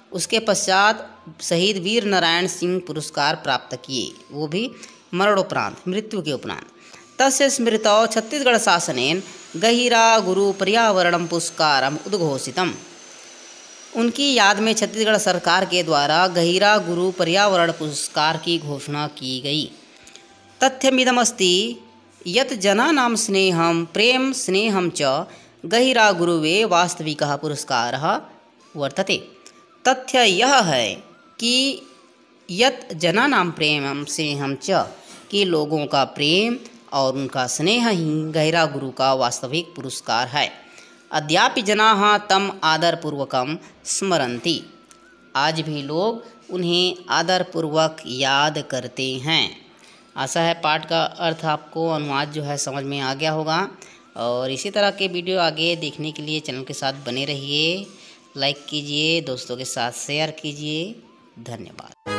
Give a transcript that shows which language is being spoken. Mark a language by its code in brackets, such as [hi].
[hi] उसके पश्चात शहीद वीर नारायण सिंह पुरस्कार प्राप्त किए, वो भी मरणोपरांत, मृत्यु के उपरांत। [sa] तस्य स्मृतौ छत्तीसगढ़ शासनेन गहिरा गुरु पर्यावरण पुरस्कारम उद्घोषितम्। [hi] उनकी याद में छत्तीसगढ़ सरकार के द्वारा गहिरा गुरु पर्यावरण पुरस्कार की घोषणा की गई। [sa] तथ्यमिदमस्ति यत् जनानां स्नेहं प्रेम स्नेहं च गहिरा गुरुवे वास्तविकः पुरस्कारः वर्तते। [hi] तथ्य यह है कि [sa] यत् जनानां प्रेमं स्नेहं च, [hi] कि लोगों का प्रेम और उनका स्नेह ही गहिरा गुरु का वास्तविक पुरस्कार है। [sa] अद्यापि जनाः तम आदरपूर्वकं स्मरन्ति। [hi] आज भी लोग उन्हें आदरपूर्वक याद करते हैं। आशा है पाठ का अर्थ आपको, अनुवाद जो है समझ में आ गया होगा। और इसी तरह के वीडियो आगे देखने के लिए चैनल के साथ बने रहिए। लाइक कीजिए, दोस्तों के साथ शेयर कीजिए। धन्यवाद।